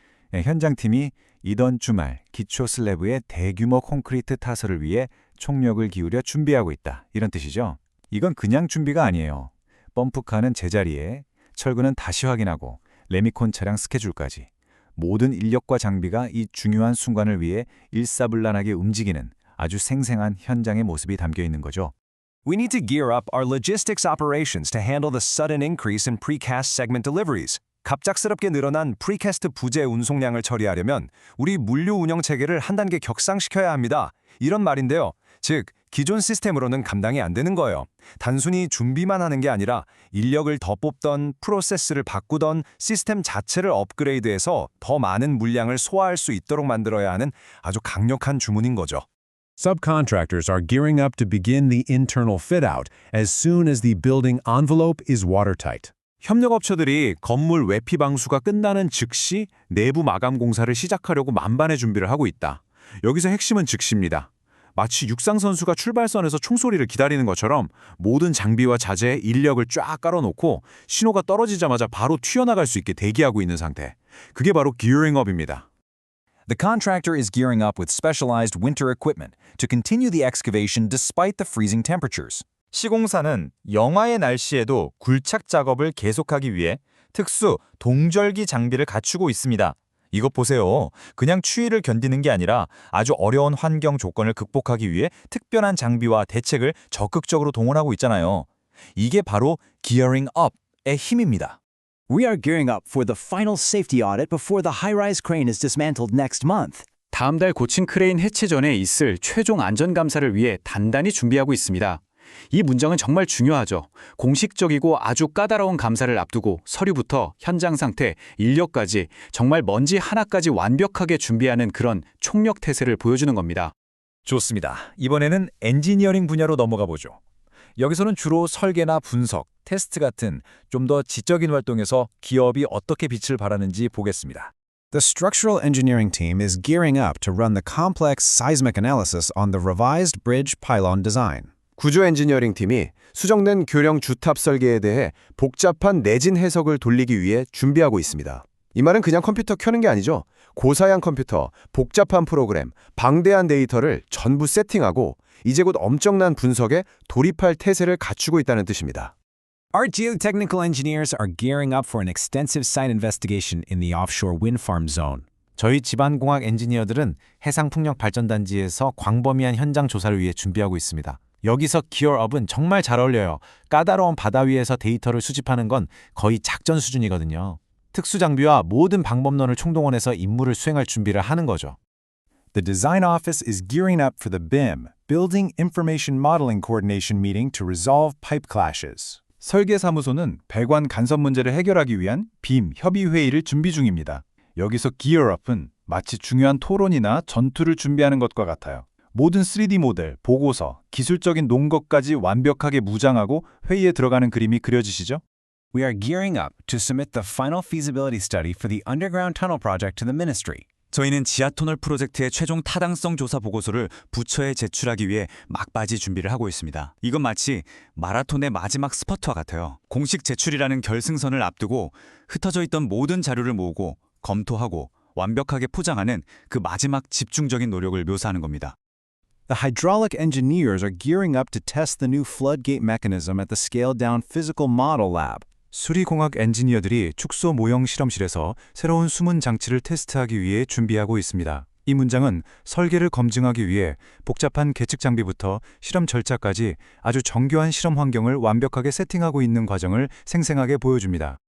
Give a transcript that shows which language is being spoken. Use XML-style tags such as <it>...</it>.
<ko>현장팀이 이번 주말 기초 슬래브의 대규모 콘크리트 타설을 위해 총력을 기울여 준비하고 있다. 이런 뜻이죠. 이건 그냥 준비가 아니에요. 펌프카는 제자리에, 철근은 다시 확인하고 레미콘 차량 스케줄까지 모든 인력과 장비가 이 중요한 순간을 위해 일사불란하게 움직이는 아주 생생한 현장의 모습이 담겨 있는 거죠.</ko> <en>We need to gear up our logistics operations to handle the sudden increase in precast segment deliveries.</en> <ko>갑작스럽게 늘어난 프리캐스트 부재 운송량을 처리하려면 우리 물류 운영 체계를 한 단계 격상시켜야 합니다. 이런 말인데요. 즉, 기존 시스템으로는 감당이 안 되는 거예요. 단순히 준비만 하는 게 아니라 인력을 더 뽑던, 프로세스를 바꾸던, 시스템 자체를 업그레이드해서 더 많은 물량을 소화할 수 있도록 만들어야 하는 아주 강력한 주문인 거죠.</ko> <en>Subcontractors are gearing up to begin the internal fit-out as soon as the building envelope is watertight.</en> <ko>협력업체들이 건물 외피 방수가 끝나는 즉시 내부 마감 공사를 시작하려고 만반의 준비를 하고 있다. 여기서 핵심은 즉시입니다. 마치 육상 선수가 출발선에서 총소리를 기다리는 것처럼 모든 장비와 자재, 인력을 쫙 깔아놓고 신호가 떨어지자마자 바로 튀어나갈 수 있게 대기하고 있는 상태. 그게 바로 gearing up입니다.</ko> <en>The contractor is gearing up with specialized winter equipment to continue the excavation despite the freezing temperatures.</en> <ko>시공사는 영하의 날씨에도 굴착 작업을 계속하기 위해 특수 동절기 장비를 갖추고 있습니다. 이것 보세요. 그냥 추위를 견디는 게 아니라 아주 어려운 환경 조건을 극복하기 위해 특별한 장비와 대책을 적극적으로 동원하고 있잖아요. 이게 바로 gearing up의 힘입니다.</ko> <en>We are gearing up for the final safety audit before the high-rise crane is dismantled next month.</en> <ko>다음 달 고층 크레인 해체 전에 있을 최종 안전 감사를 위해 단단히 준비하고 있습니다. 이 문장은 정말 중요하죠. 공식적이고 아주 까다로운 감사를 앞두고 서류부터 현장 상태, 인력까지 정말 먼지 하나까지 완벽하게 준비하는 그런 총력 태세를 보여주는 겁니다. 좋습니다. 이번에는 엔지니어링 분야로 넘어가 보죠. 여기서는 주로 설계나 분석, 테스트 같은 좀 더 지적인 활동에서 기업이 어떻게 빛을 발하는지 보겠습니다.</ko> <en>The structural engineering team is gearing up to run the complex seismic analysis on the revised bridge pylon design.</en> <ko>구조 엔지니어링 팀이 수정된 교령 주탑 설계에 대해 복잡한 내진 해석을 돌리기 위해 준비하고 있습니다. 이 말은 그냥 컴퓨터 켜는 게 아니죠. 고사양 컴퓨터, 복잡한 프로그램, 방대한 데이터를 전부 세팅하고 이제 곧 엄청난 분석에 돌입할 태세를 갖추고 있다는 뜻입니다.</ko> <en>Our geotechnical engineers are gearing up for an extensive site investigation in the offshore wind farm zone.</en> <ko>저희 지반공학 엔지니어들은 해상풍력 발전단지에서 광범위한 현장 조사를 위해 준비하고 있습니다. 여기서 기어업은 정말 잘 어울려요. 까다로운 바다 위에서 데이터를 수집하는 건 거의 작전 수준이거든요. 특수 장비와 모든 방법론을 총동원해서 임무를 수행할 준비를 하는 거죠.</ko> <en>The design office is gearing up for the BIM, Building Information Modeling Coordination meeting to resolve pipe clashes.</en> <ko>설계사무소는 배관 간섭 문제를 해결하기 위한 빔 협의 회의를 준비 중입니다. 여기서 기어업은 마치 중요한 토론이나 전투를 준비하는 것과 같아요. 모든 3D 모델, 보고서, 기술적인 논거까지 완벽하게 무장하고 회의에 들어가는 그림이 그려지시죠?</ko> <en>We are gearing up to submit the final feasibility study for the underground tunnel project to the ministry.</en> <ko>저희는 지하터널 프로젝트의 최종 타당성 조사 보고서를 부처에 제출하기 위해 막바지 준비를 하고 있습니다. 이건 마치 마라톤의 마지막 스퍼트와 같아요. 공식 제출이라는 결승선을 앞두고 흩어져 있던 모든 자료를 모으고 검토하고 완벽하게 포장하는 그 마지막 집중적인 노력을 묘사하는 겁니다.</ko> <en>The hydraulic engineers are gearing up to test the new floodgate mechanism at the scaled-down physical model lab.</en> <ko>수리공학 엔지니어들이 축소 모형 실험실에서 새로운 숨은 장치를 테스트하기 위해 준비하고 있습니다. 이 문장은 설계를 검증하기 위해 복잡한 계측 장비부터 실험 절차까지 아주 정교한 실험 환경을 완벽하게 세팅하고 있는 과정을 생생하게 보여줍니다.</ko>